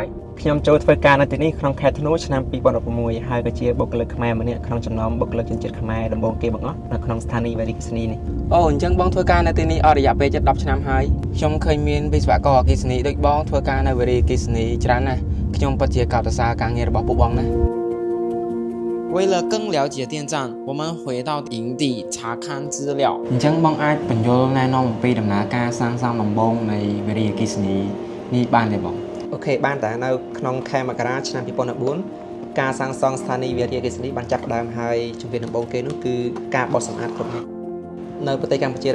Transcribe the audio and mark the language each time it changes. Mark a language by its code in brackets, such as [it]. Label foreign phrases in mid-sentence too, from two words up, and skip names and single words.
[km] ខ្ញុំចូលធ្វើការនៅទីនេះក្នុងខែធ្នូឆ្នាំ2016ហើយក៏ជាបុគ្គលិកខ្មែរម្នាក់ក្នុងចំណោមបុគ្គលិកជនជាតិខ្មែរដំបូងគេបង្អស់នៅក្នុងស្ថានីយ៍វារីអគ្គិសនីនេះ អូអញ្ចឹងបងធ្វើការនៅទីនេះអស់រយៈពេលជិត10ឆ្នាំហើយខ្ញុំឃើញមានវិស្វករអគ្គិសនីដូចបងធ្វើការនៅវារីអគ្គិសនីច្រើនណាស់ខ្ញុំពិតជាកោតសរសើរការងាររបស់ពួកបងណាស់ [zh] 为了更了解电站，我们回到营地查看资料。 [km] អញ្ចឹងបងអាចបញ្យល់ណែនាំអំពីដំណើរការសាងសង់ដំបូងនៃវារីអគ្គិសនីនេះបានទេបង អូខេបានតែនៅក្នុងខែមករាឆ្នាំ2014ការសាងសង់ស្ថានីយ៍វារីអគ្គិសនីបានចាប់ផ្ដើមហើយជំហានដំបូងគេនោះគឺការបោសសម្អាតគ្រប់មុខនៅប្រទេសកម្ពុជា